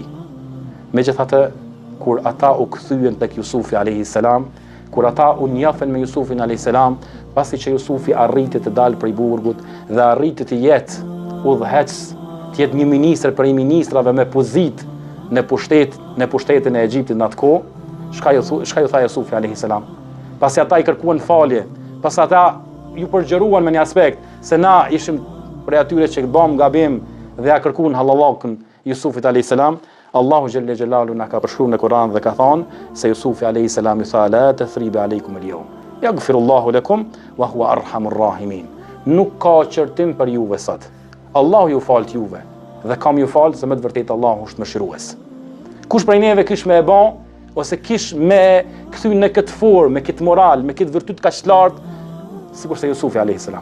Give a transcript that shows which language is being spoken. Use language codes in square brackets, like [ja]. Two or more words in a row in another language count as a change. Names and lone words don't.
[sq] Megjithatë, kur ata u kthyen tek Jusufi [ar] عليه السلام, [sq] kur ata u njofen me Jusufin [ar] عليه السلام, [sq] pasi që Jusufi arriti të dalë prej burgut dhe arriti të jetë udhëhec, të jetë një ministër prej ministrave me pozitë në pushtetin e Egjiptit në atë kohë, çka ju tha Jusufi [ar] عليه السلام? [sq] Pasi ata i kërkuan falje, pasi ata ju përgjëruan me një aspekt se na ishim prej atyre që bëm gabim dhe ja kërkuan hallallakun Jusufit [ar] عليه السلام, [sq] Allahu [ar] جل جلاله [sq] na ka përshkruar në Kur'an dhe ka thonë se Jusufi [ar] عليه السلام [sq] i tha [ar] لا تثريب عليكم اليوم يغفر الله لكم وهو أرحم الراحمين. [sq] Nuk ka qërtim për juve sot. Allahu ju fal juve dhe kam ju fal se me të vërtetë Allahu është mëshirues. Kush prej neve kish me e bën ose kish me kthy në këtë formë, me këtë moral, me këtë virtyt kaq të lartë, sikur se Jusufi [ar] عليه السلام.